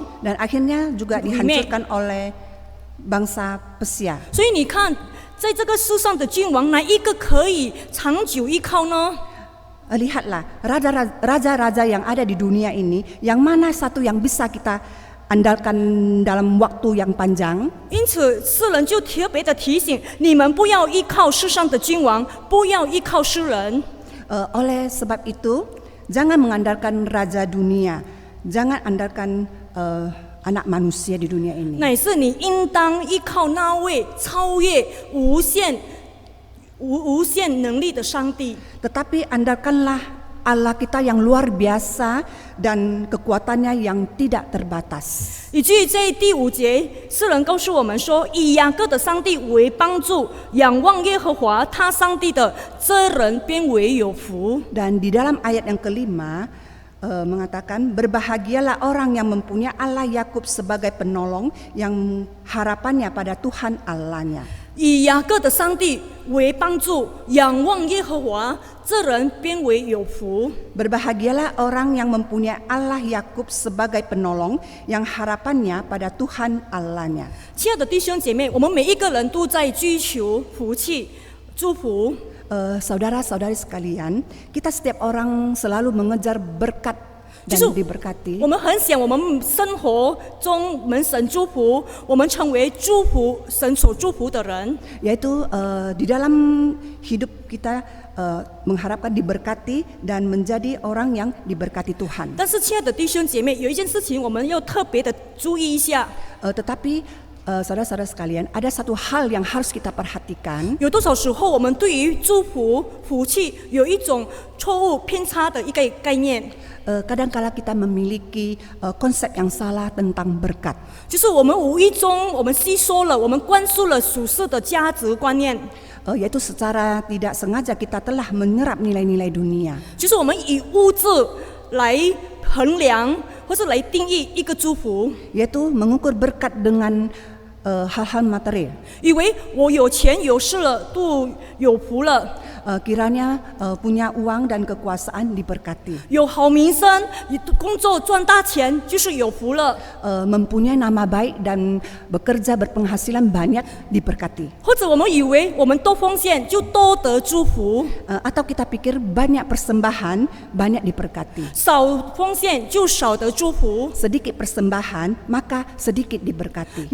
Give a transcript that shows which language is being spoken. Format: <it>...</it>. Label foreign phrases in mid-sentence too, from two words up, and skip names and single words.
<id>dan akhirnya juga dihancurkan oleh bangsa Persia.</id> <zh>所以你看，在这个世上的君王，哪一个可以长久依靠呢？</zh> <id>Lihatlah raja-raja yang ada di dunia ini, yang mana satu yang bisa kita andalkan dalam waktu yang panjang.</id> <zh>因此，世人就特别的提醒你们，不要依靠世上的君王，不要依靠世人。</zh> <id>Oleh sebab itu, jangan mengandalkan raja dunia, jangan andalkan anak manusia di dunia ini.</id> <zh>乃是你应当依靠那位超越无限能力的上帝。</zh> <id>Tetapi andalkanlah Allah kita yang luar biasa dan kekuatannya yang tidak terbatas.</id> <zh>以至于这第5节，诗人告诉我们说，以雅各的上帝为帮助，仰望耶和华他上帝的，这人便为有福。</zh> <id>Dan di dalam ayat yang kelima mengatakan, berbahagialah orang yang mempunyai Allah Yakub sebagai penolong, yang harapannya pada Tuhan Allahnya.</id> <zh>以雅各的上帝为帮助，仰望耶和华，这人便为有福。</zh> <id>Berbahagialah orang yang mempunyai Allah Yakub sebagai penolong, yang harapannya pada Tuhan Allahnya.</id> <zh>亲爱的弟兄姐妹，我们每一个人都在追求福气、祝福。</zh> <id>Saudara-saudari sekalian, kita setiap orang selalu mengejar berkat dan diberkati.</id> <zh>我们很想我们生活中蒙神祝福，我们成为祝福神所祝福的人。</zh> <id>Yaitu di dalam hidup kita mengharapkan diberkati dan menjadi orang yang diberkati Tuhan.</id> <zh>但是，亲爱的弟兄姐妹，有一件事情我们要特别的注意一下。</zh> <id>Tetapi saudara-saudara sekalian, ada satu hal yang harus kita perhatikan.</id> <zh>有多少时候，我们对于祝福、福气有一种错误、偏差的一个概念，</zh> <id>Kadang-kala kita memiliki konsep yang salah tentang berkat.</id> <zh>就是我们无意中我们吸收了，我们灌输了属世的价值观念，</zh> <id>Yaitu secara tidak sengaja kita telah menyerap nilai-nilai dunia.</id> <zh>就是我们以物质来衡量或是来定义一个祝福，</zh> <id>Yaitu mengukur berkat dengan hal-hal material.</id> <zh>以为我有钱有势了，都有福了。</zh> <id>Kiranya punya uang dan kekuasaan diberkati.</id> <zh>有好名声，工作赚大钱就是有福了。</zh> <id>Mempunyai nama baik dan bekerja berpenghasilan banyak diberkati.</id> <zh>或者我们以为我们多奉献就多得祝福，</zh> <id>Atau kita pikir banyak persembahan banyak diberkati.</id> <zh>少奉献就少得祝福，</zh> <id>Sedikit persembahan maka sedikit diberkati.</id>